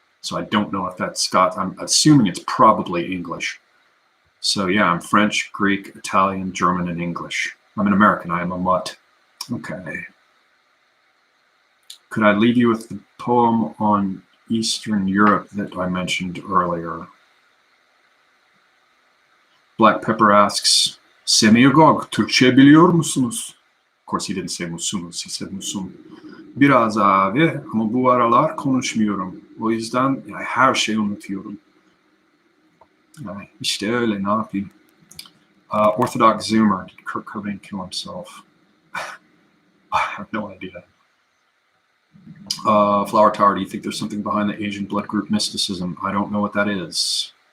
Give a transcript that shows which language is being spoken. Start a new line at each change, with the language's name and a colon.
English: So I don't know if that's Scots. I'm assuming it's probably English. So yeah, I'm French, Greek, Italian, German, and English. I'm an American. I am a mutt. Okay. Could I leave you with the poem on Eastern Europe that I mentioned earlier? Black Pepper asks, Semiogogue,
Turkish: Türkçe biliyor musunuz?
English: Of course he didn't say musunuz, he said musum.
Turkish: Biraz abi ama bu aralar konuşmuyorum. O yüzden her şeyi unutuyorum. İşte öyle, ne yapayım?
English: Orthodox Zoomer, did Kurt Cobain kill himself? I have no idea. Flower Tower, do you think there's something behind the Asian blood group mysticism? I don't know what that is.